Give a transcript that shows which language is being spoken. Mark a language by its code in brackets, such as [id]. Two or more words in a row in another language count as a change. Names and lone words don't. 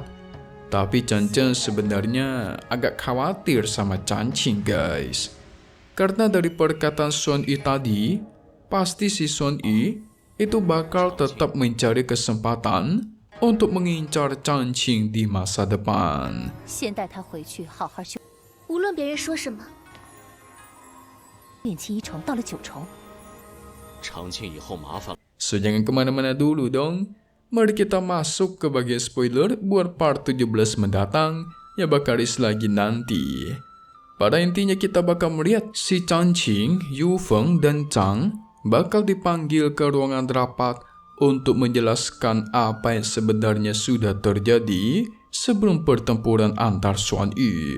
[id] Tapi Chen Chen sebenarnya agak khawatir sama Changqing guys. Karena dari perkataan Xuan Yi tadi, pasti si Xuan Yi itu bakal tetap mencari kesempatan untuk mengincar Changqing di masa depan. [zh] 先带他回去好好修。无论别人说什么，练气1重到了9重，长庆以后麻烦了。 [id] So jangan kemana-mana dulu dong. Mari kita masuk ke bagian spoiler buat part 17 mendatang yang bakal rilis lagi nanti. Pada intinya kita bakal melihat si Changqing, Yu Feng, dan Chang bakal dipanggil ke ruangan rapat untuk menjelaskan apa yang sebenarnya sudah terjadi sebelum pertempuran antar Xuan Yi.